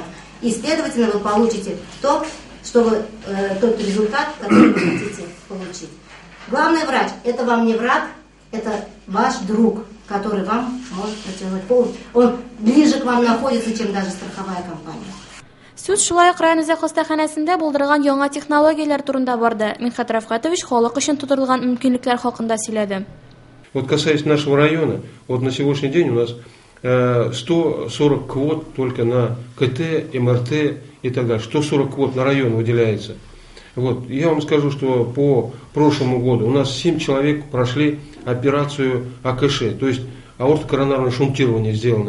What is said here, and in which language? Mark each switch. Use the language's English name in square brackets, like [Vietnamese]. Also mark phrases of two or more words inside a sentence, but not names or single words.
[Russian] И, следовательно, вы получите тот результат, который вы хотите получить. Главный врач – это вам не враг, это ваш друг, который вам может протянуть помощь. Он ближе к вам находится, чем даже страховая компания. [Tatar] Сүз шулай ук район үзәк хастаханәсендә булдырылган яңа технологияләр турында барды. Минхат Рафкатович халык өчен тудырылган мөмкинлекләр хакында сөйләде. [Russian] Вот касаясь нашего района, вот на сегодняшний день у нас 140 квот только на КТ, МРТ и так далее. 140 квот на район выделяется. Вот. Я вам скажу, что по прошлому году у нас 7 человек прошли операцию АКШ, то есть аортокоронарное шунтирование сделано.